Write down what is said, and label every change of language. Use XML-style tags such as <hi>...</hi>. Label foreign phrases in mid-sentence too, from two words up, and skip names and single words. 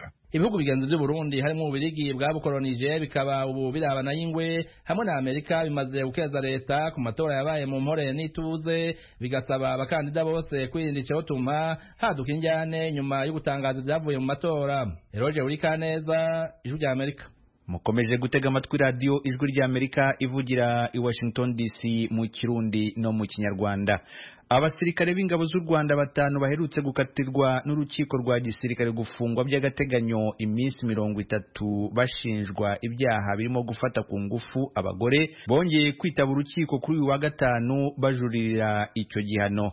<rn>Ibihugu bigenzi vy'u Burundi harimo ubirigi bwabukolonije bikaba ubu birabana y'ingwe hamwe na Amerika bimaze gukeza leta ku matora yabaye mu mpore n'ituze, bigasaba abakandida bose kwirinda icotuma haduka injyane nyuma yo gutangaza ibyavuye mu matora. Eroje Urikaneza, Ijwi rya Amerika.</rn> <rw>Mukomeje gutega amatwi radio Ijwi rya Amerika ivugira i Washington DC mu Kirundi no mu Kinyarwanda. Abasirikare b'ingabo z'u Rwanda 5 baherutse gukatirwa n'urukiko rwa gisirikare gufungwa by'agateganyo iminsi 30 bashinjwa ibyaha birimo gufata ku ngufu abagore bongeye kwitaba urukiko kuri uyu wa gatanu bajurira icyo gihano.</rw>